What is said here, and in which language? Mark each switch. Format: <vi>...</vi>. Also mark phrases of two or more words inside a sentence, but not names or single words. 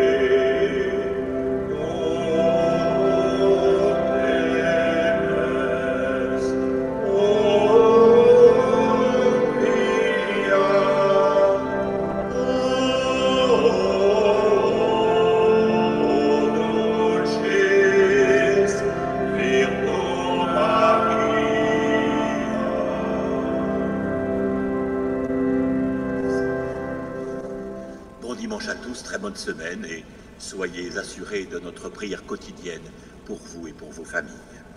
<la>O clemens, o pia, o dulcis Virgo Maria.</la> <fr>Bon dimanche à tous, très bonne semaine et soyez assurés de notre prière quotidienne pour vous et pour vos familles.</fr>